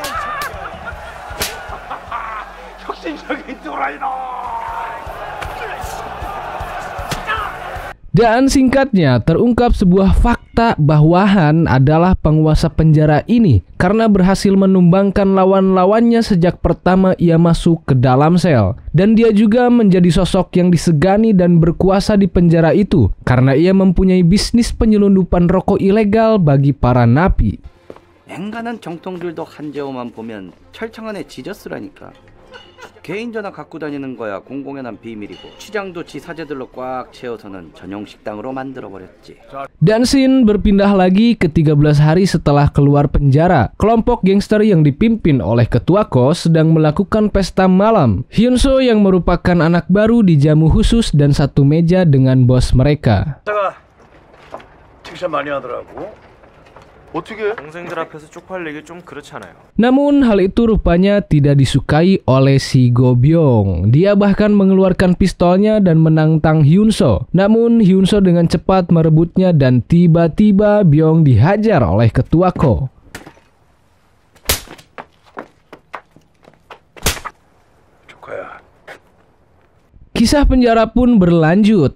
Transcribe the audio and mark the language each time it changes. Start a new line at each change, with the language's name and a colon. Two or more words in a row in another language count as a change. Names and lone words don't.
Indonesian: Dan singkatnya, terungkap sebuah fakta bahwa Han adalah penguasa penjara ini karena berhasil menumbangkan lawan-lawannya sejak pertama ia masuk ke dalam sel. Dan dia juga menjadi sosok yang disegani dan berkuasa di penjara itu karena ia mempunyai bisnis penyelundupan rokok ilegal bagi para napi.
Korean: 앵간한 정통들도 한재호만 보면 철창 안에 지저스라니까. 개인 전화 갖고 다니는 거야 공공연한 비밀이고 취장도 지 사제들로 꽉 채워서는 전용 식당으로 만들어 버렸지.
Indonesian: Dan scene berpindah lagi ke 13 hari setelah keluar penjara. Kelompok gangster yang dipimpin oleh ketua kos sedang melakukan pesta malam. Hyun-so yang merupakan anak baru dijamu khusus dan satu meja dengan bos mereka.
Korean: 칭찬 많이 하더라고. 어떻게? 동생들 앞에서 쪽팔리기 좀 그렇잖아요.
Indonesian: Namun hal itu rupanya tidak disukai oleh si Go Byung. Dia bahkan mengeluarkan pistolnya dan menantang Hyun-so. Namun Hyun-so dengan cepat merebutnya dan tiba-tiba Byung dihajar oleh ketua Ko. Kisah penjara pun berlanjut.